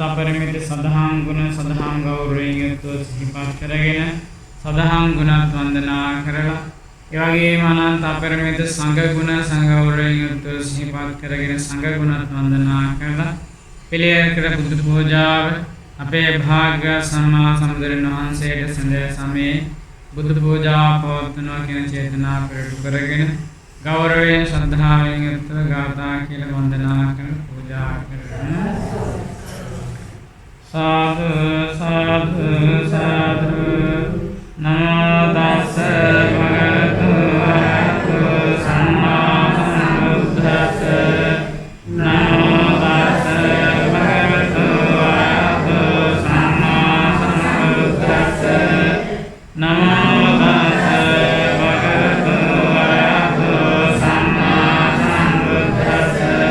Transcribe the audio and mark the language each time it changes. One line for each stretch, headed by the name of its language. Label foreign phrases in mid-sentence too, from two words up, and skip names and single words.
Sinhala: අපරිමිත සදහම් ගුණ සදහම් ගෞරවයෙන් යුක්තව සිහිපත් කරගෙන සදහම් ගුණත් වන්දනා කරලා ඒ වගේම අනන්ත අපරිමිත සංඝ ගුණ සංඝ ගෞරවයෙන් යුක්තව සිහිපත් කරගෙන සංඝ ගුණත් වන්දනා කරලා පිළියෙල කර බුදු පූජාව අපේ භාග්‍ය සම්මා සම්බුදුරන් වහන්සේට සඳ සමේ බුදු පූජා පවත්වනවා කියන චේතනා පෙරටු කරගෙන ගෞරවයෙන් ශ්‍රද්ධාවෙන් යුක්තව ගාථා කියලා වන්දනා කරන පූජා කරන
Pali: සාදු සාදු සාදු නමෝ තස්ස භගවතු වරහතු සම්මා සම්බුද්දස්ස නමෝ තස්ස භගවතු වරහතු සම්මා සම්බුද්දස්ස නමෝ තස්ස භගවතු වරහතු සම්මා සම්බුද්දස්ස